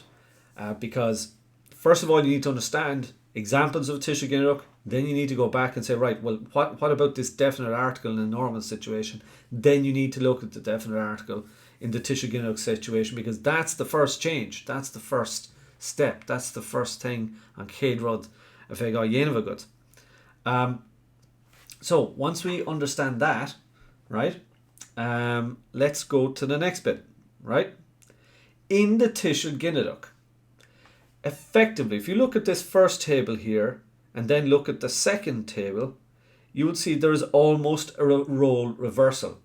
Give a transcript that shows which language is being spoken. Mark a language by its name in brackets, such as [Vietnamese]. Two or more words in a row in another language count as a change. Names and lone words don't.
[English] Because first of all, you need to understand examples of [Irish] Tuiseal Ginideach. [English] Then you need to go back and say, right, well, what about this definite article in a normal situation? Then you need to look at the definite article in the [Irish] Tuiseal Ginideach [English] situation, because that's the first change. That's the first step. That's the first thing on [Irish] Céad a bheith á dhéanamh agat. [English] So once we understand that, right, let's go to the next bit, right? In the [Irish] Tuiseal Ginideach, [English] effectively, if you look at this first table here and then look at the second table, you would see there is almost a role reversal.